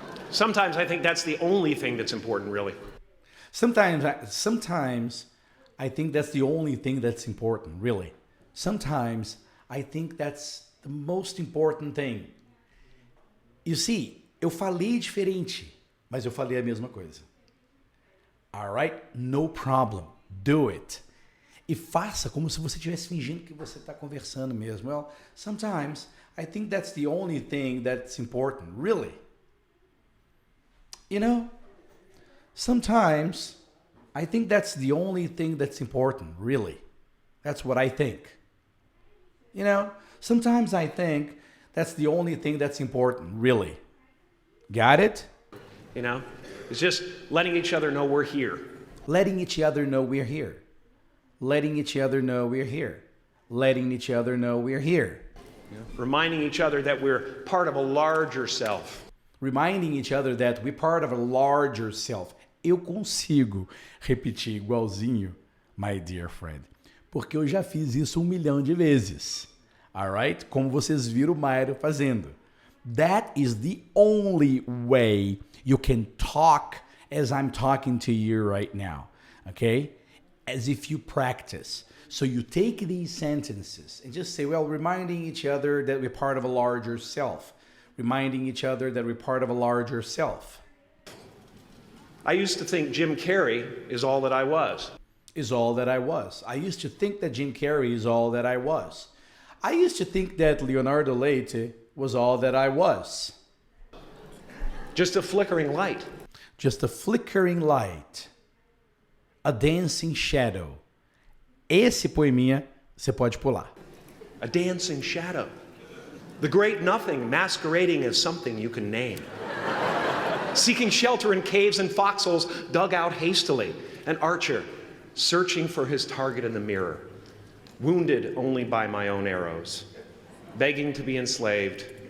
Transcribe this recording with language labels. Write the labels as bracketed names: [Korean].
[English] Sometimes I think that's the only thing that's important, really. Sometimes I think that's the only thing that's important, really. Sometimes I think that's the most important thing. You see, [Portuguese] eu falei diferente, mas eu falei a mesma coisa. [English] Alright? No problem. Do it. [Portuguese] E faça como se você estivesse fingindo que você está conversando mesmo. [English] Well, sometimes I think that's the only thing that's important, really. You know, sometimes I think that's the only thing that's important, really. That's what I think. You know, sometimes I think that's the only thing that's important, really. Got it? You know, it's just letting each other know we're here. Letting each other know we're here. Letting each other know we're here. Letting each other know we're here. Reminding each other that we're part of a larger self. Reminding each other that we're part of a larger self. [Portuguese] Eu consigo repetir igualzinho, [English] my dear friend, [Portuguese] porque eu já fiz isso 1 milhão de vezes. Alright? Como vocês viram o Mairo fazendo. [English] That is the only way you can talk as I'm talking to you right now. Okay? As if you practice. So you take these sentences and just say, well, reminding each other that we're part of a larger self. Reminding each other that we're part of a larger self. I used to think Jim Carrey is all that I was. Is all that I was. I used to think that Jim Carrey is all that I was. I used to think that Leonardo Leite was all that I was. Just a flickering light. Just a flickering light. A dancing shadow. [Portuguese] Esse poeminha você pode pular. [English] A dancing shadow. The great nothing masquerading as something you can name. Seeking shelter in caves and foxholes dug out hastily. An archer searching for his target in the mirror. Wounded only by my own arrows. Begging to be enslaved.